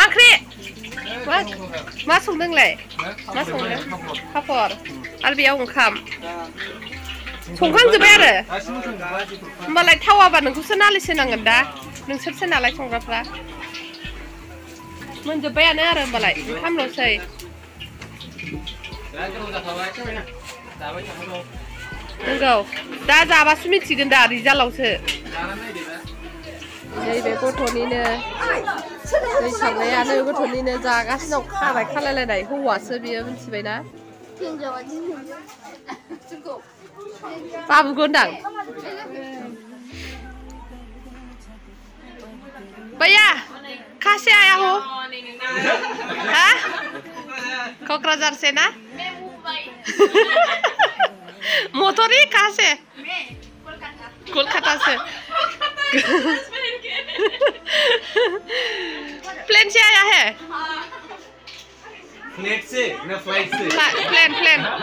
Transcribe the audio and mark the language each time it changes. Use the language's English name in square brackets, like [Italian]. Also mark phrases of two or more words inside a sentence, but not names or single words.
[Bodo] ओंख्रि मा संदोंलाय मा संदों पापर आरो बेयाव ओंखाम संखांजोब्बाय आरो होमबालाय थावाबा नोंखौसो नालिस होनांगोन दा नोंसोरसो नालाय संग्राफ्रा मोनजोब्बायानो आरो होमबालाय ओंखामल'सै नंगौ दा जाबासो मिथिगोन दा रिजाल्टआवसो नैबे गथ'निनो दै सारनायानो गथ'निनो जागासिनो खाराय खालायलायनाय हौवासो बियो मिथिबायना बाबुखौ होनदां [Hindi] भैया कहाँ से आया हो हाँ कोकराझार से ना मोटरी कहाँ से कोलकाता से प्लेन से आया है फ्लाइट से ना फ्लाइट से प्लेन